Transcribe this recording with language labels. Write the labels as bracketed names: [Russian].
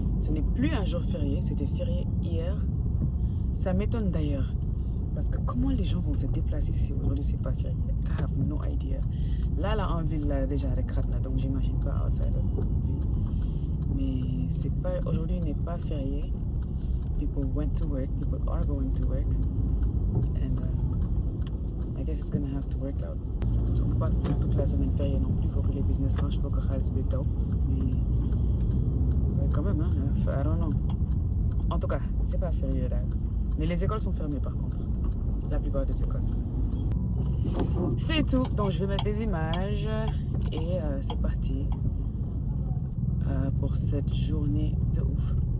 [French] Ce n'est plus un jour férié, c'était férié hier. Ça m'étonne d'ailleurs, parce que comment les gens vont se déplacer si aujourd'hui c'est pas férié? [English] I have no idea. [French] Là en ville, là, déjà avec Kratna, donc j'imagine pas [English] outside of [French] ville. Mais c'est pas, aujourd'hui n'est pas férié. [English] People went to work, people are going to work, and I guess it's gonna have to work out. [French] So on peut pas faire toute la semaine fériée non plus, il faut que les business marchent, il faut que Khalis [English] be dope. [French] Mais quand même, hein, [English] I don't know. [French] En tout cas, c'est pas férié là. Mais les écoles sont fermées par contre, la plupart des écoles. C'est tout, donc je vais mettre des images et c'est parti pour cette journée de ouf.